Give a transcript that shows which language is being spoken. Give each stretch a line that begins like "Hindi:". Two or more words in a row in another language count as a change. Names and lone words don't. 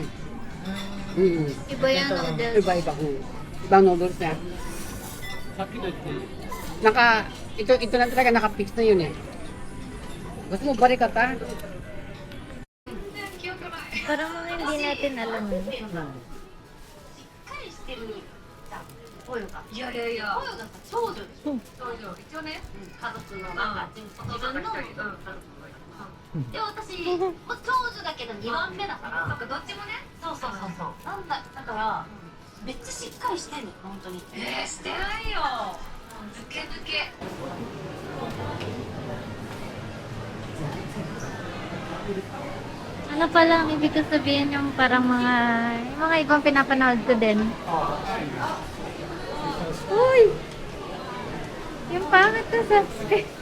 Filipino: Iba yung noodles. Iba-iba. Ibang noodles niya. Ito lang talaga naka-fix na yun eh. Gusto mo barikata? Parang mga hindi natin alam yun.
Japanese: いやいやいや、長女でしょ。長女、一応ね、家族の中、自分の家族で、私、長女だけど2番目だから、なんかどっちもね、そうそうそうそう。なんだ、だから、めっちゃしっかりしてんの、本当に。してないよ。抜け抜け。
Filipino: Ano pala ang ibig ko sabihin yung parang yung mga ibang pinapanood ko din. Uy! Yung pangit na subscribe.